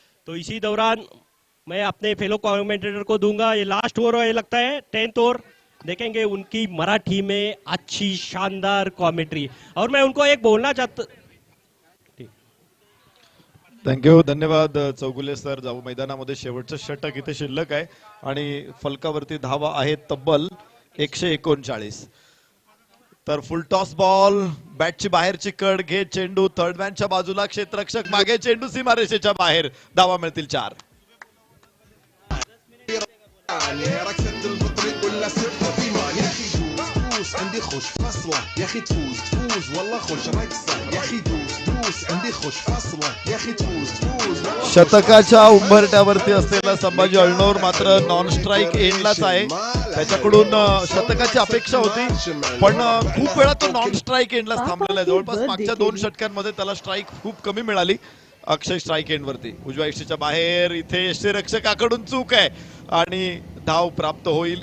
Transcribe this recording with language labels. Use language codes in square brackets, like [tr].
[hi] तो इसी दौरान मैं अपने फेलो कमेंटेटर को दूंगा। ये लास्ट ओवर है लगता है 10th ओवर। देखेंगे उनकी मराठी में अच्छी शानदार कॉमेंट्री। और मैं उनको एक बोलना चाहता। थँक्यू धन्यवाद चौगुले सर। [mr] जाऊ मैदानामध्ये शेवटचं षटक इथे शिल्लक आहे आणि फलकावरती धावा आहेत तब्बल 139। तर फुल टॉस बॉल बॅटची बाहेरची कड घे चेंडू थर्ड मॅनच्या बाजूला क्षेत्ररक्षक मागे चेंडू सीमारेषेच्या बाहेर धावा मिळतील 4। [ar] ركزت البطريق ولا سبت فيما يا اخي دوس دوس عندي خوش فصلة يا اخي تفوز تفوز والله خوش رقصة يا اخي دوس دوس عندي خوش فصلة يا اخي تفوز تفوز والله [mr] शतकाच्या उंबरठ्यावरती असलेला संभाजी अळनोर मात्र नॉन स्ट्राईक एंडलाच आहे। त्याच्याकडून शतकाची अपेक्षा होती पण खूप वेळा तो नॉन स्ट्राईक एंडलाच थांबलेला आहे। जवळपास मागच्या 2 षटकांमध्ये त्याला स्ट्राईक खूप कमी मिळाली। अक्षय स्ट्राईक एंड वरती उजव्या यष्टीच्या बाहेर इथे यष्टीरक्षकाकडून चूक आहे आणि धाव प्राप्त होईल।